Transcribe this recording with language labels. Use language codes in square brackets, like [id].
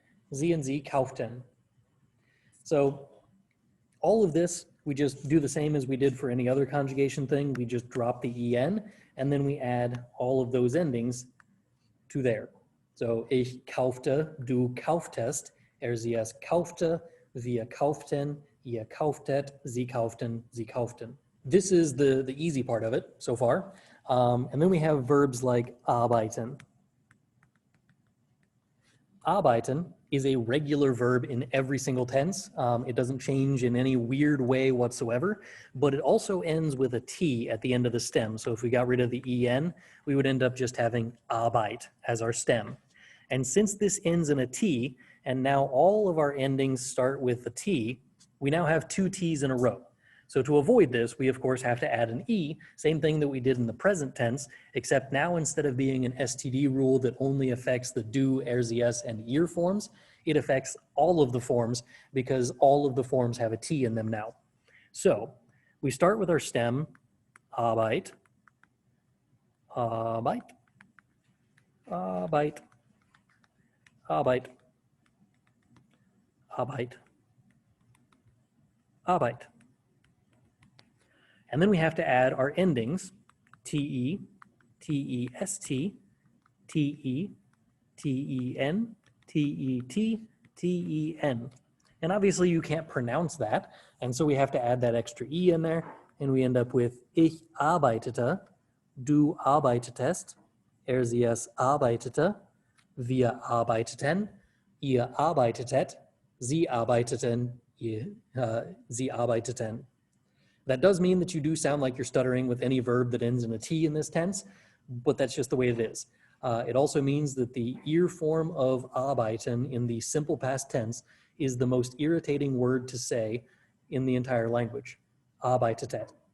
[de] Sie and sie kauften. [en] So all of this, we just do the same as we did for any other conjugation thing. We just drop the en, and then we add all of those endings to there. [de] So ich kaufte, du kauftest, er, sie, es kaufte, wir kauften, ihr kauftet, sie kauften, sie kauften. [en] This is the easy part of it so far. And then we have verbs like arbeiten. Arbeiten is a regular verb in every single tense. It doesn't change in any weird way whatsoever, but it also ends with a T at the end of the stem. So if we got rid of the en, we would end up just having Arbeit as our stem. And since this ends in a T, and now all of our endings start with a T, we now have two T's in a row. So to avoid this, we of course have to add an E, same thing that we did in the present tense, except now instead of being an STD rule that only affects the du, er, sie, es, and ihr forms, it affects all of the forms because all of the forms have a T in them now. So we start with our stem, Arbeit, Arbeit, Arbeit, Arbeit, Arbeit, Arbeit. And then we have to add our endings, te, test, te, T-E-N, T-E-T, T-E-N. And obviously you can't pronounce that, and so we have to add that extra E in there, and we end up with [de] Ich arbeitete, du arbeitetest, sie es arbeitete, wir arbeiteten, ihr arbeitetet, sie arbeiteten, [en] sie arbeiteten. That does mean that you do sound like you're stuttering with any verb that ends in a T in this tense, but that's just the way it is. It also means that the ear form of arbeiten in the simple past tense is the most irritating word to say in the entire language. Arbeitet.